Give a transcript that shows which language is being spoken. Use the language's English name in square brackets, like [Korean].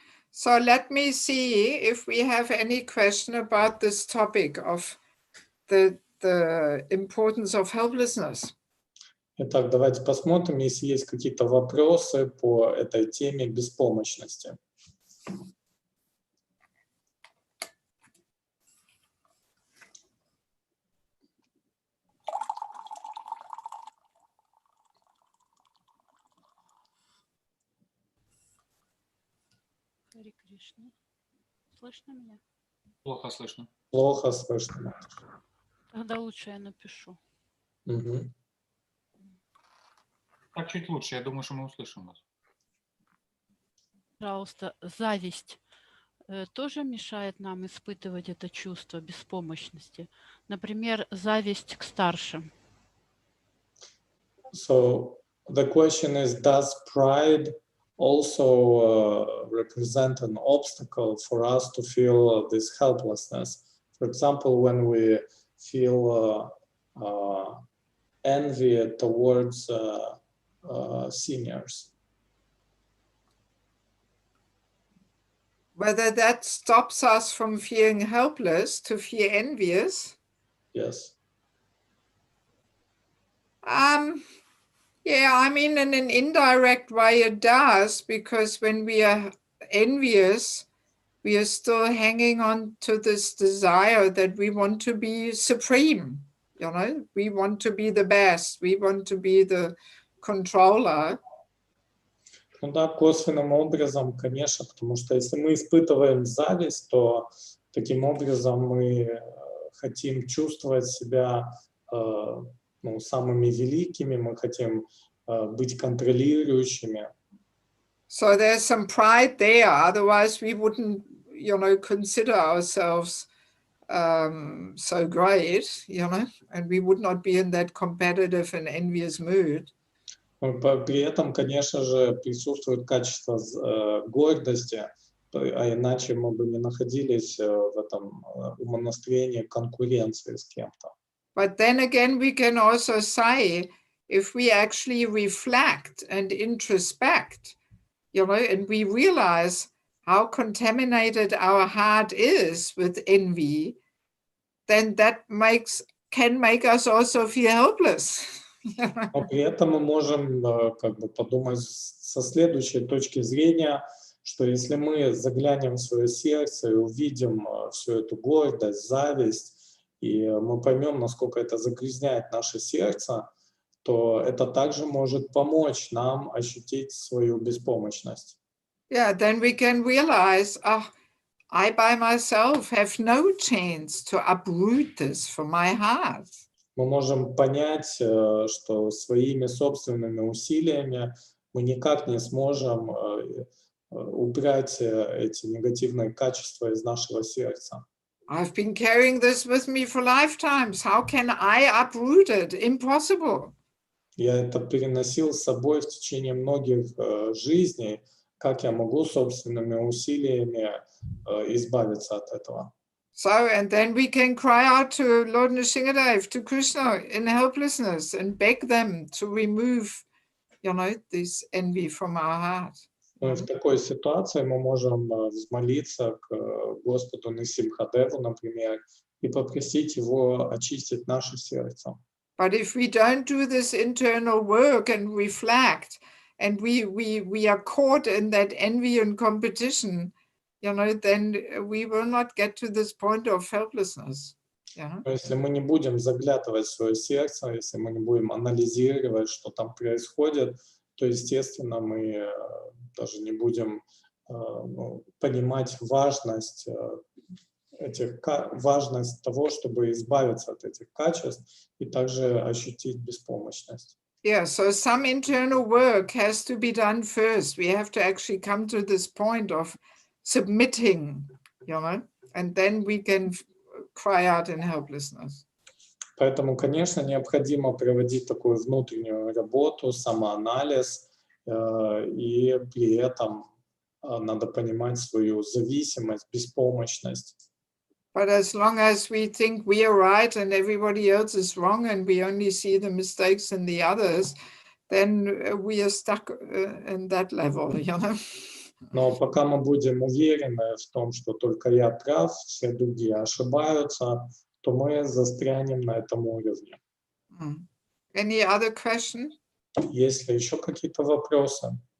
[English] So let me see if we have any question about this topic of the importance of helplessness. [Russian] Итак, давайте посмотрим, если есть какие-то вопросы по этой теме беспомощности. Харе Кришна. Слышно меня? Плохо слышно. Плохо слышно. Тогда лучше я напишу. Угу. Так чуть лучше, я думаю, что мы услышим вас. Пожалуйста, зависть тоже мешает нам испытывать это чувство беспомощности. Например, зависть к старшим. [English] So the question is, does pride also represent an obstacle for us to feel this helplessness? For example, when we feel envy towards seniors. Whether that stops us from feeling helpless to feel envious. Yes. Yeah, I mean, in an indirect way it does, because when we are envious, we are still hanging on to this desire that we want to be supreme, you know, we want to be the best, we want to be the controller. [Russian] Ну да, косвенным образом, конечно, потому что если мы испытываем зависть, то таким образом мы хотим чувствовать себя самыми великими, мы хотим быть контролирующими. [English] So there's some pride there, otherwise we wouldn't, you know, consider ourselves so great, you know, and we would not be in that competitive and envious mood. [Russian] При этом, конечно же, присутствует качество гордости, а иначе мы бы не находились в этом умонастроении конкуренции с кем-то. [English] But then again, we can also say, if we actually reflect and introspect, you know, and we realize how contaminated our heart is with envy, then that can make us also feel helpless. [Russian] Но при этом мы можем как бы подумать со следующей точки зрения, что если мы заглянем в свое сердце и увидим всю эту гордость, зависть, и мы поймем, насколько это загрязняет наше сердце, то это также может помочь нам ощутить свою беспомощность. [English] Yeah, then we can realize, I by myself have no chance to uproot this from my heart. [Russian] Мы можем понять, что своими собственными усилиями мы никак не сможем убрать эти негативные качества из нашего сердца. [English] I've been carrying this with me for lifetimes. How can I uproot it? Impossible. [Russian] Я это переносил с собой в течение многих жизней. Как я могу собственными усилиями избавиться от этого? [English] So, and then we can cry out to Lord Nrsingadev, to Krishna in helplessness and beg them to remove, you know, this envy from our heart. [Russian] Ну и в такой ситуации мы можем взмолиться к Господу Нрсимхадеву, например, и попросить его очистить наше сердце. [English] But if we don't do this internal work and reflect, and we are caught in that envy and competition, you know, then we will not get to this point of helplessness. Yeah. [Russian] Но если мы не будем заглядывать в свое сердце, если мы не будем анализировать, что там происходит, то, естественно, мы даже не будем понимать важность важность того, чтобы избавиться от этих качеств и также ощутить беспомощность. [English] Yeah, so some internal work has to be done first. We have to actually come to this point of submitting, you know, and then we can cry out in helplessness. [Russian] Поэтому, конечно, необходимо проводить такую внутреннюю работу, самоанализ, и при этом надо понимать свою зависимость, беспомощность. [English] But as long as we think we are right and everybody else is wrong and we only see the mistakes in the others, then we are stuck in that level, you know. [Russian] Но пока мы будем уверены в том, что только я прав, все другие ошибаются, то мы застрянем на этом уровне. [English] Any other question? [Russian] Есть ли еще какие-то вопросы?